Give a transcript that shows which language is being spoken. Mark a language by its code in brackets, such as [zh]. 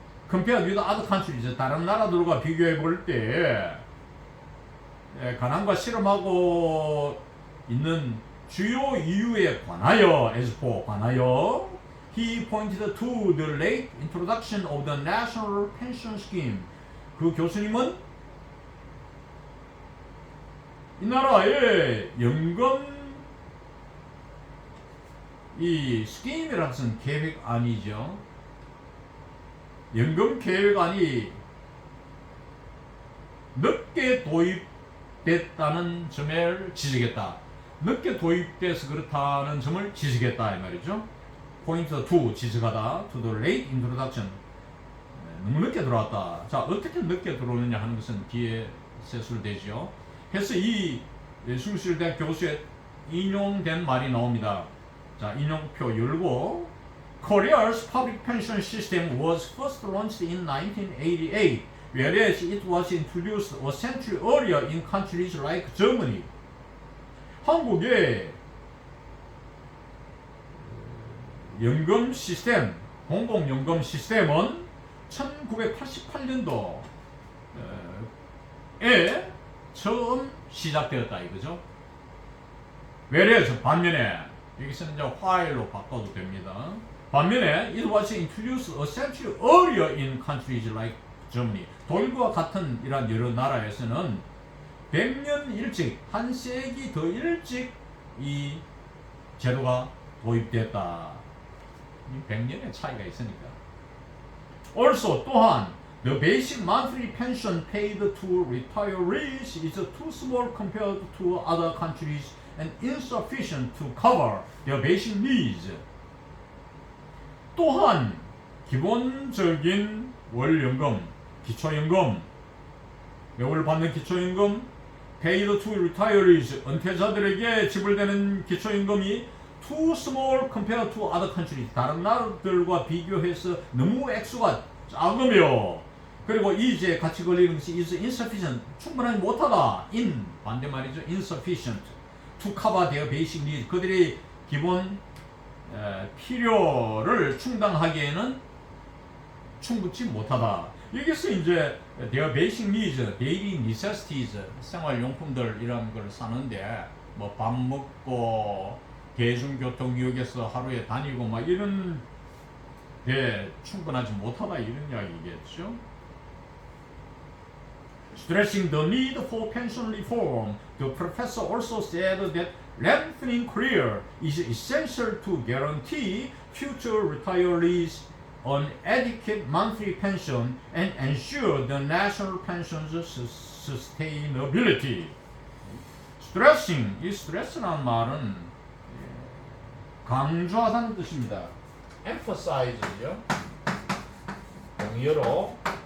[en] Compared with other countries, [ko] 다른 나라들과 비교해 볼 때 가난과 실험하고 있는 주요 이유에 관하여, [en] as for [ko] 관하여, [en] he pointed to the late introduction of the national pension scheme. [ko] 그 교수님은 이 나라의 연금 이 스키임이라는 것은 계획안이죠. 연금 계획안이 늦게 도입됐다는 점을 지적했다. 늦게 도입돼서 그렇다는 점을 지적했다 이 말이죠. 포인트 2 지적하다. [en] To the late introduction. [ko] 너무 늦게 들어왔다. 자, 어떻게 늦게 들어오느냐 하는 것은 뒤에 세술되죠. 그래서 이 숭실대학 교수의 인용된 말이 나옵니다. 자, 인용표 열고 [en] Korea's public pension system was first launched in 1988, whereas it was introduced a century earlier in countries like Germany. [ko] 한국의 연금 시스템, 공공연금 시스템은 1988년도에 처음 시작되었다 이거죠. whereas 반면에 여기서는 이제 while로 바꿔도 됩니다. 반면에 [en] it was introduced a century earlier in countries like Germany. [ko] 독일과 같은 이런 여러 나라에서는 100년 일찍, 한 세기 더 일찍 이 제도가 도입됐다. 100년의 차이가 있으니까. [en] Also, [ko] 또한 [en] the basic monthly pension paid to retirees is too small compared to other countries and insufficient to cover their basic needs. [ko] 또한 기본적인 월연금, 기초연금, 매월 받는 기초연금, [en] paid to retirees, [ko] 은퇴자들에게 지불되는 기초연금이 [en] too small compared to other countries. [ko] 다른 나라들과 비교해서 너무 액수가 작으며, 그리고 이제 같이 걸리는 것이 [en] is insufficient, [ko] 충분하지 못하다. in 반대말이죠. [en] insufficient to cover their basic needs. [ko] 그들의 기본 필요를 충당하기에는 충분치 못하다. 여기서 이제 [en] their basic needs, daily necessities, [ko] 생활용품들 이런 걸 사는데 뭐 밥 먹고 대중교통 이용해서 하루에 다니고 막 이런 데 충분하지 못하다 이런 이야기겠죠. [en] Stressing the need for pension reform, the professor also said that lengthening career is essential to guarantee future retirees an adequate monthly pension and ensure the national pension's sustainability. [ko] Stressing, 이 스트레스라는 말은 강조하다는 뜻입니다. emphasize죠. 동의어로